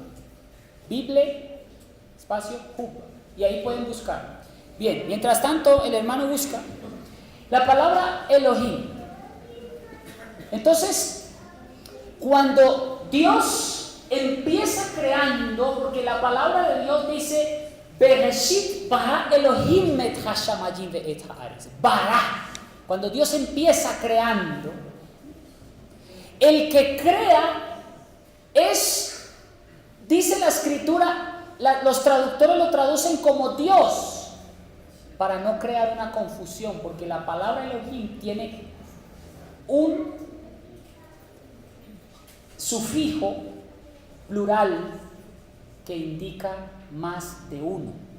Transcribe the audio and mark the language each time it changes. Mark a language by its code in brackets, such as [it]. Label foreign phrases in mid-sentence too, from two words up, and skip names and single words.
[es] Bible espacio Hub. Y ahí pueden buscar. Bien, mientras tanto el hermano busca la palabra Elohim. Entonces, cuando Dios empieza creando, porque la palabra de Dios dice [he] בראשית ברא אלהים את השמים ואת הארץ. [es] Bara. Cuando Dios empieza creando, el que crea es, dice la escritura, los traductores lo traducen como Dios, para no crear una confusión, porque la palabra Elohim tiene un sufijo plural que indica más de uno.